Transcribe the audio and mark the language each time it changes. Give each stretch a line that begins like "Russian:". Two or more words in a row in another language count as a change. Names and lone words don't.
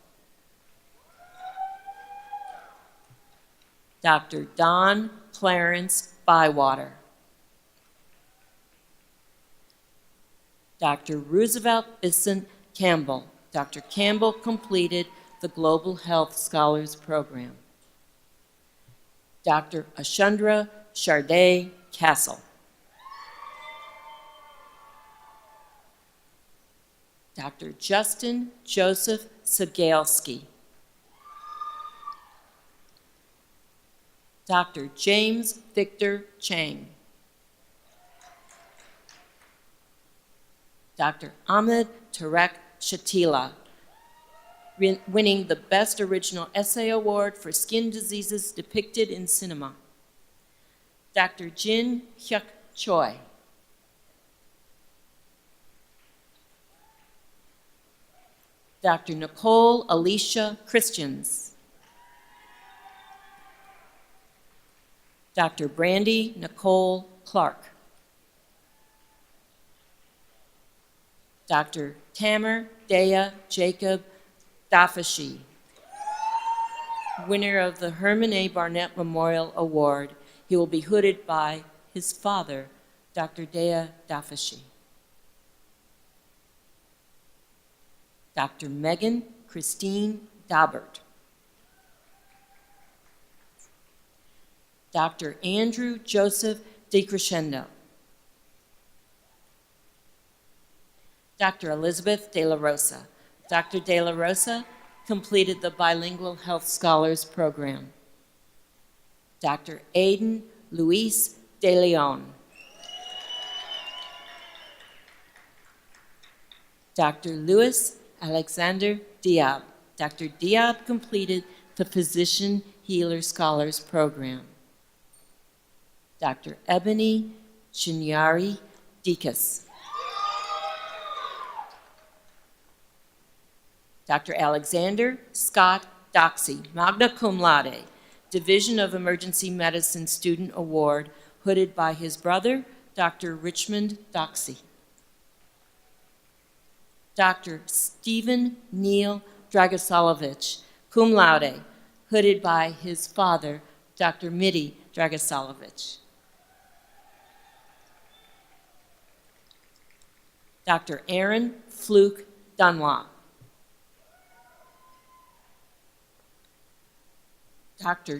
English: Dr. Don Clarence Bywater. Dr. Roosevelt Bissant Campbell. Dr. Campbell completed the Global Health Scholars Program. Dr. Ashundra Charday Castle. Dr. Justin Joseph Sagalski. Dr. James Victor Chang. Dr. Ahmed Tarek Shatila, winning the Best Original Essay Award for Skin Diseases Depicted in Cinema. Dr. Jin Hyuk Choi. Dr. Nicole Alicia Christians. Dr. Brandy Nicole Clark. Dr. Tamer Dea Jacob Dafashi, winner of the Herman A. Barnett Memorial Award. He will be hooded by his father, Dr. Dea Dafashi. Dr. Megan Christine Daubert. Dr. Andrew Joseph DeCrescendo. Dr. Elizabeth De La Rosa. Dr. De La Rosa completed the Bilingual Health Scholars Program. Dr. Aiden Luis De Leon. Dr. Luis Alexander Diab. Dr. Diab completed the Physician Healer Scholars Program. Dr. Ebony Chinyari Dikas. Dr. Alexander Scott Doxey,
Latin: magna cum laude,
English: Division of Emergency Medicine Student Award, hooded by his brother, Dr. Richmond Doxey. Dr. Stephen Neil Dragosalovich,
Latin: cum laude,
English: hooded by his father, Dr. Mitty Dragosalovich. Dr. Aaron Fluke Dunlop. Dr.